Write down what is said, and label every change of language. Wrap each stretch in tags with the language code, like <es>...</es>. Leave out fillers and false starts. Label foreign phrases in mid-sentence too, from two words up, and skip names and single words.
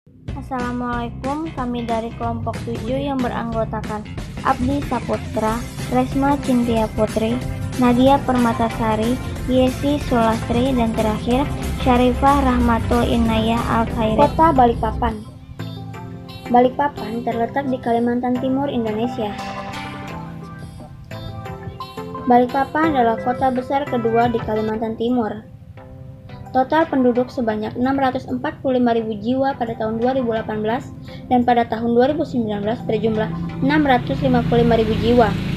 <id>Assalamualaikum, kami dari kelompok 7 yang beranggotakan Abdi Saputra, Resma Cintia Putri, Nadia Permatasari, Yesi Sulastri, dan terakhir Syarifah Rahmatul Inayah Al-Khairi. Kota Balikpapan. Balikpapan terletak di Kalimantan Timur, Indonesia. Balikpapan adalah kota besar kedua di Kalimantan Timur. Total penduduk sebanyak 645.000 jiwa pada tahun 2018 dan pada tahun 2019 berjumlah 655.000 jiwa.</id>